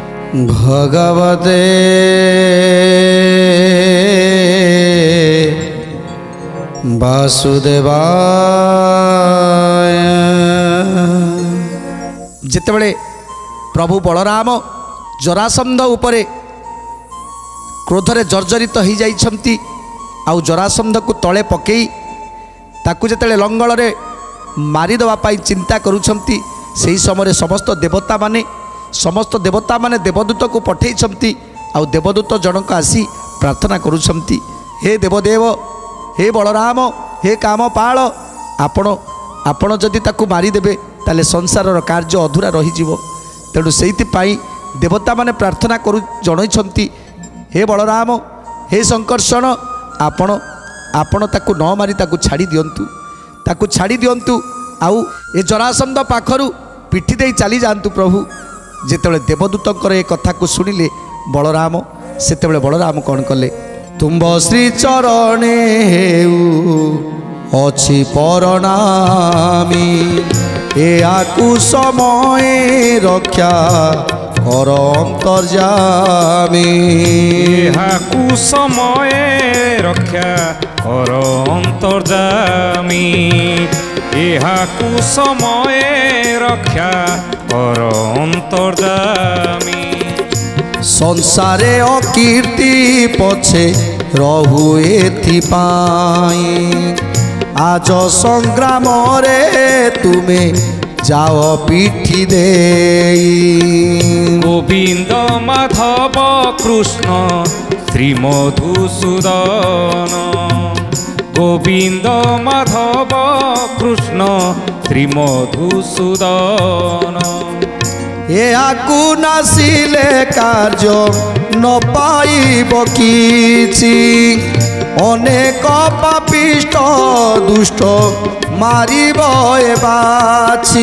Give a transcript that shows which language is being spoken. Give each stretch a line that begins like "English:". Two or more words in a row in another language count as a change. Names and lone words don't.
Sanskrit: भगवते वासुदेवाय।
Odia: ଯେତେବେଳେ ପ୍ରଭୁ ବଳରାମ ଜରାସନ୍ଧ ଉପରେ କ୍ରୋଧରେ ଜର୍ଜରିତ ହୋ ଯାଇଛନ୍ତି ଆଉ ଜରାସନ୍ଧ କୁ ତଳେ ପକାଇ ତାକୁ ଯେତେବେଳେ ଲଙ୍ଗଳ ରେ ମାରିଦେବା ପାଇଁ ଚିନ୍ତା କରୁଛନ୍ତି ସେହି ସମୟ ସମସ୍ତ ଦେବତା ମାନେ ଦେବଦୂତ କୁ ପଠାଇଛନ୍ତି ଆଉ ଦେବଦୂତ ଜଣକ ଆସି ପ୍ରାର୍ଥନା କରୁଛନ୍ତି, ହେ ଦେବଦେବ, ହେ ବଳରାମ, ହେ କାମପାଳ, ଆପଣ ଯଦି ତାକୁ ମାରିଦେବେ ତାହେଲେ ସଂସାରର କାର୍ଯ୍ୟ ଅଧୁରା ରହିଯିବ। ତେଣୁ ସେଇଥିପାଇଁ ଦେବତା ମାନେ ପ୍ରାର୍ଥନା କରି ଜଣାଉଛନ୍ତି, ହେ ବଳରାମ, ହେ ସଙ୍କର୍ଷଣ, ଆପଣ ତାକୁ ନ ମାରି ତାକୁ ଛାଡ଼ି ଦିଅନ୍ତୁ ଆଉ ଏ ଜରାସନ୍ଧ ପାଖରୁ ପିଠି ଦେଇ ଚାଲି ଯାଆନ୍ତୁ ପ୍ରଭୁ। ଯେତେବେଳେ ଦେବଦୂତଙ୍କର ଏ କଥା କୁ ଶୁଣିଲେ ବଳରାମ, ସେତେବେଳେ ବଳରାମ କଣ କଲେ, ତୁମ୍ଭ ଶ୍ରୀ ଚରଣେ ହେଉ ଅଛି ପ୍ରଣାମି, ଏହାକୁ ସମୟ ରକ୍ଷା କର ଅନ୍ତର୍ଯ୍ୟାମୀ, ଏହାକୁ ସମୟ ରକ୍ଷା କର ଅନ୍ତର୍ଯ୍ୟାମୀ, ଏହାକୁ ସମୟ ରକ୍ଷା କର ଅନ୍ତର୍ଯ୍ୟାମୀ। ସଂସାରେ ଅକୀର୍ତ୍ତି ପଛେ ରହୁ ଏଥିପାଇଁ, ଆଜି ସଂଗ୍ରାମ ରେ ତୁମେ ଯାଅ ପିଠି ଦେଇ। ଗୋବିନ୍ଦ ମାଧବ କୃଷ୍ଣ ଶ୍ରୀ ମଧୁସୂଦନ, ଗୋବିନ୍ଦ ମାଧବ କୃଷ୍ଣ ଶ୍ରୀ ମଧୁସୂଦନ। ଏହାକୁ ନାଶିଲେ କାର୍ଯ୍ୟ ନ ପାଇବ କିଛି, ଅନେକ ପାପିଷ୍ଠ ଦୁଷ୍ଟ ମାରିବ ଏ ବାଛି।